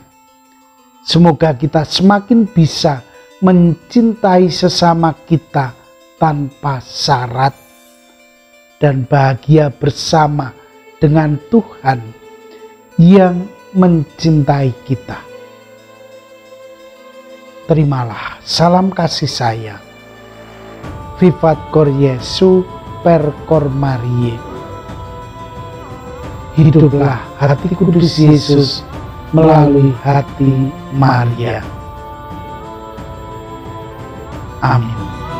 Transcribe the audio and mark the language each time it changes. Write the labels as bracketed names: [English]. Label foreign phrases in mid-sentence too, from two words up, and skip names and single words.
[Indonesian] Semoga kita semakin bisa mencintai sesama kita tanpa syarat dan bahagia bersama dengan Tuhan yang mencintai kita. Terimalah salam kasih sayang. [Latin] Vivat cor Jesu per cor Mariae. [Indonesian] Hiduplah hati kudus Yesus melalui hati Maria. Amin.